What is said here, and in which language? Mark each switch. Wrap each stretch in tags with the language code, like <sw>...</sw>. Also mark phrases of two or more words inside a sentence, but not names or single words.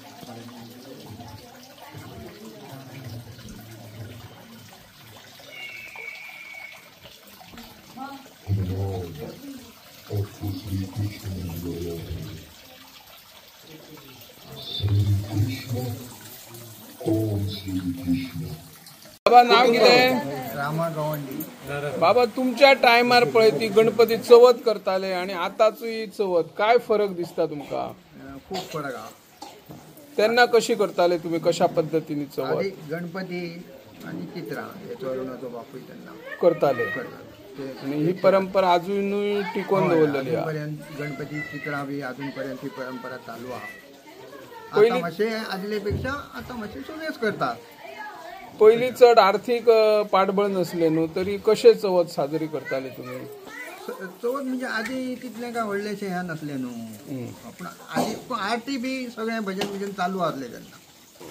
<hi>आपको श्री कृष्ण ने बुलाया है। श्री कृष्ण, कौन श्री कृष्ण?</hi> <kok>बाबा नाव कितें? रामा गवंडी. बाबा तुमच्या टायमार पळय ती गणपती चवथ करताले आणि आताची चवथ काय फरक दिसता तुमका? खूप फरक हा. तेन्ना कशी करताले तुम्ही, कशा पद्धतीने चवथ आधी गणपती आणि चित्रा हे चोरणाचो बापूय तेन्ना करताले करतात.</kok> <mr>आणि ही परंपरा अजूनही टिकून दवरलेली आहे. अजूनपर्यंत गणपती चित्रा बी अजूनपर्यंत ही परंपरा चालू आहे. पहिली</mr> <kok>आता मातशे आदलेपेक्षा आता मातशे सगळेच करतात. पहिली चढ आर्थिक पाठबळ नसले न्हू तरी कशे चवथ साजरी करताले तुम्ही? चवथ म्हणजे आधी तितले काय व्हडलेशे ह्या नसले न्हू. पण आधी आरती बी सगळे भजन बिजन चालू असले तेन्ना.</kok>